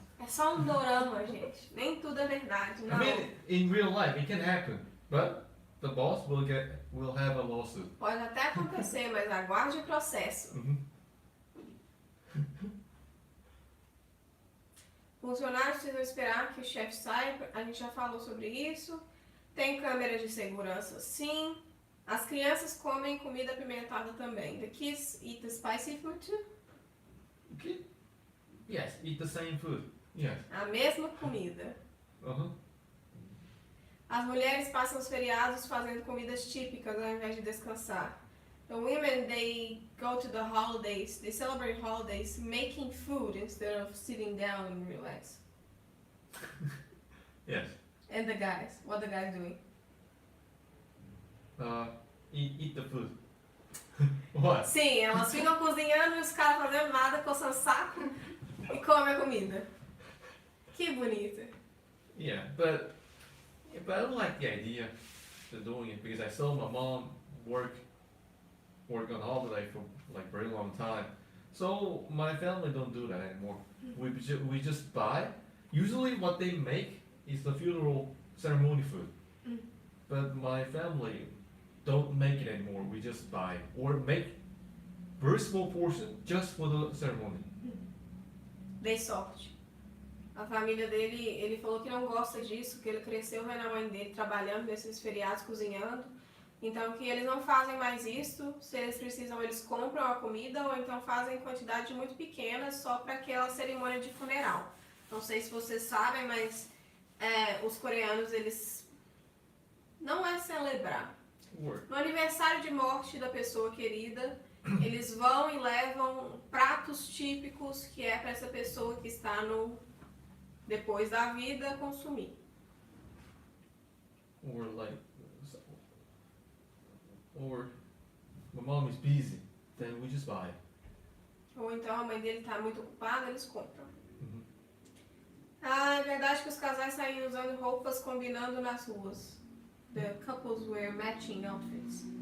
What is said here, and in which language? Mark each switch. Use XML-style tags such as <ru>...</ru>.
<pt>É só um dorama, gente. Nem tudo é verdade, não.</pt> <en>I mean, in real life, it can happen, but the boss will have a lawsuit.</en> <pt>Pode até acontecer, mas aguarde o processo. Funcionários precisam esperar que o chefe saia. A gente já falou sobre isso. Tem câmeras de segurança, sim. As crianças comem comida apimentada também.</pt> <en>The kids eat the spicy food too? Okay. Yes, eat the same food. Yes.</en> <pt>A mesma comida. As mulheres passam os feriados fazendo comidas típicas ao invés de descansar.</pt> <en>The women, they go to the holidays, they celebrate holidays making food instead of sitting down and relax. Yes. And the guys, what the guys doing? Eat the food. What?</en> <pt>Sim, elas ficam cozinhando e os caras fazendo nada, coçando saco e comem a comida. Que bonito.</pt> <en>Yeah, but I don't like the idea of doing it because I saw my mom work on holiday for like very long time. So my family don't do that anymore. We just buy. Usually what they make is the funeral ceremony food. But my family don't make it anymore. We just buy or make very small portion just for the ceremony.</en> <pt>Dei sorte. A família dele, ele falou que não gosta disso, que ele cresceu vendo a mãe dele trabalhando nesses feriados, cozinhando. Então que eles não fazem mais isso, se eles precisam eles compram a comida ou então fazem em quantidades muito pequenas só para aquela cerimônia de funeral. Não sei se vocês sabem, mas os coreanos eles não é celebrar. No aniversário de morte da pessoa querida, eles vão e levam pratos típicos que é para essa pessoa que está no depois da vida consumir.</pt> <en>Or my mom is busy, then we just buy.</en> <pt>Ou então a mãe dele está muito ocupada, eles compram. Ah, é verdade que os casais saem usando roupas combinando nas ruas.</pt> <en>The couples wear matching outfits.</en>